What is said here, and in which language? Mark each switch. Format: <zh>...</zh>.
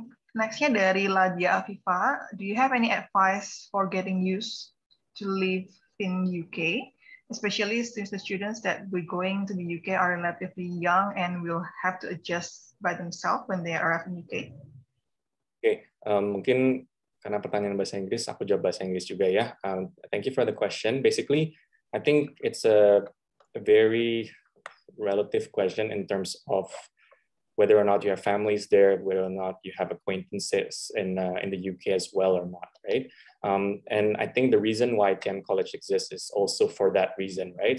<id>Next-nya dari Ladia Afifa.</id> <en>Do you have any advice for getting used to live in UK? Especially since the students that we're going to the UK are relatively young and will have to adjust by themselves when they arrive in UK.</en> <id>Oke, mungkin karena pertanyaan bahasa Inggris, aku jawab bahasa Inggris juga ya.</id> <en>Thank you for the question. Basically, I think it's a very relative question in terms of whether or not you have families there, whether or not you have acquaintances in the UK as well or not, right? And I think the reason why TM College exists is also for that reason, right?</en>